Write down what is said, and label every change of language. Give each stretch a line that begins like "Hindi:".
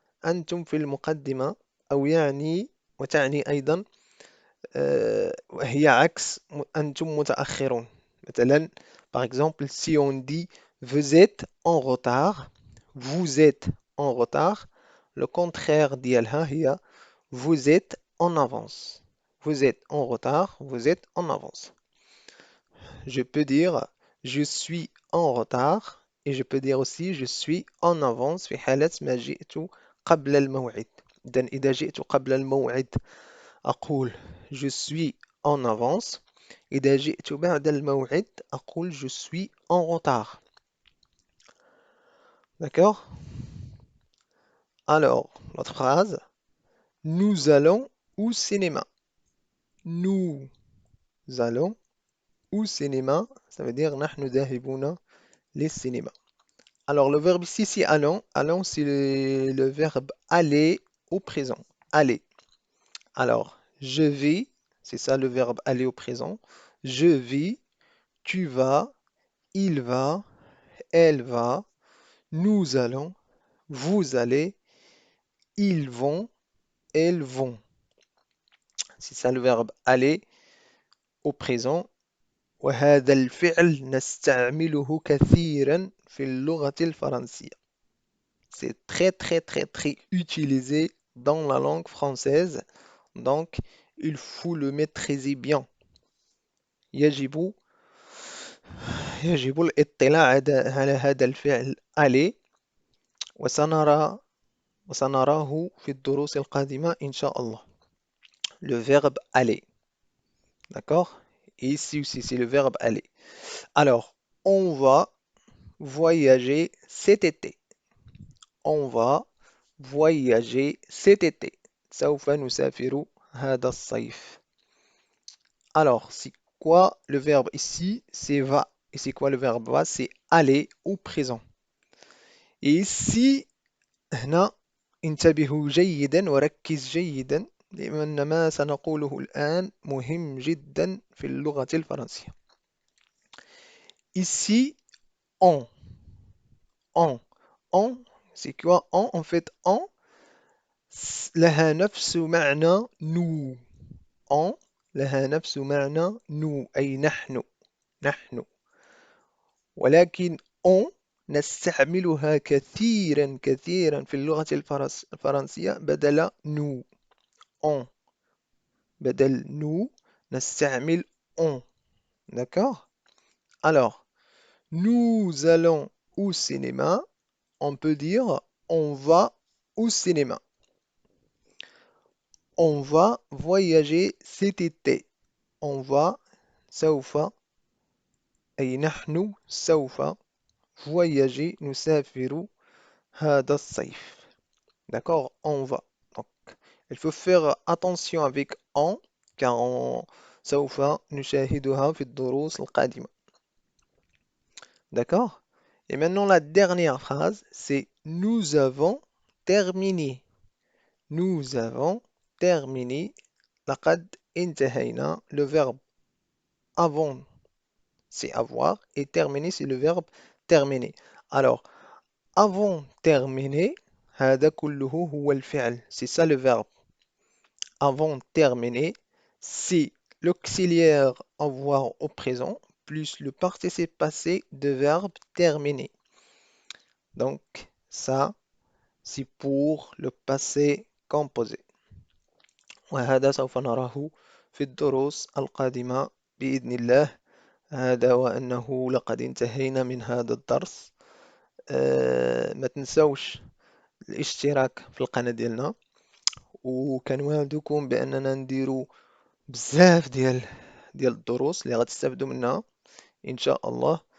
Arabic: أنتم في المقدمة أو يعني وتعني أيضا هي عكس أنتم متأخرون. مثلا
French: par exemple si on dit vous êtes en retard vous êtes en retard le contraire
Arabic: ديالها هي
French: vous êtes en avance. Vous êtes en retard, vous êtes en avance. Je peux dire je suis en retard et je peux dire aussi je suis en avance
Arabic: في حالة ما جئت قبل الموعد. إذا جئت قبل الموعد أقول
French: je suis en avance.
Arabic: إذا جئت بعد الموعد أقول
French: je suis en retard. D'accord? Alors, l'autre phrase. Nous allons au cinéma. Nous allons au cinéma. Ça veut dire
Arabic: نحن ذاهبون للسينما.
French: Alors, le verbe ici, c'est allons. Allons, c'est le verbe aller au présent. Aller. Alors, je vais. C'est ça le verbe aller au présent. Je vais. Tu vas. Il va. Elle va. Nous allons. Vous allez. Ils vont. Elles vont. C'est ça le verbe aller au présent.
Arabic: وهذا الفعل نستعمله كثيرا في اللغة الفرنسية.
French: C'est très très très très utilisé dans la langue française. Donc, il faut le maîtriser bien.
Arabic: يجب يجب الاطلاع على هذا الفعل aller وسنراه في الدروس القادمة إن شاء الله.
French: Le verbe aller. D'accord? Et ici aussi, c'est le verbe aller. Alors, on va, voyager cet été. On va voyager cet été.
Arabic: سوف نسافر هذا الصيف.
French: Alors, c'est quoi le verbe ici? C'est va. Et c'est quoi le verbe va? C'est aller au présent. Et ici,
Arabic: هنا انتبهوا جيدا وركز جيدا لأن ما سنقوله الآن مهم جدا في اللغة الفرنسية.
French: Ici, on. On. On, c'est quoi? On, en fait, on,
Arabic: لها نفس معنى
French: nous.
Arabic: On, لها نفس معنى nous أي نحن. نحن. ولكن on نستعملها كثيرا كثيرا في اللغة الفرنسية بدل nous.
French: On.
Arabic: بدل
French: nous
Arabic: نستعمل
French: on. D'accord? Alors, nous allons au cinéma. On peut dire on va au cinéma. On va voyager cet été. On va
Arabic: سوف أي نحن سوف
French: voyager
Arabic: نسافر هذا الصيف.
French: D'accord? On va. Donc, il faut faire attention avec on car
Arabic: سوف نشاهدها في الدروس القادمة.
French: D'accord? Et maintenant la dernière phrase, c'est nous avons terminé. Nous avons terminé.
Arabic: لقد انتهينا.
French: Le verbe avant, c'est avoir. Et terminer, c'est le verbe terminer. Alors, avant terminer,
Arabic: هذا كله هو الفعل.
French: C'est ça le verbe. Avant terminer, c'est l'auxiliaire avoir au présent plus le participe passé de verbe terminer. Donc, ça, c'est pour le passé composé.
Arabic: وهذا سوف نراه في الدروس القادمة بإذن الله. هذا وأنه لقد انتهينا من هذا الدرس. ما تنسوش الاشتراك في القناة ديالنا، وكنوعدكم بأننا نديرو بزاف ديال الدروس اللي غتستافدوا منها إن شاء الله.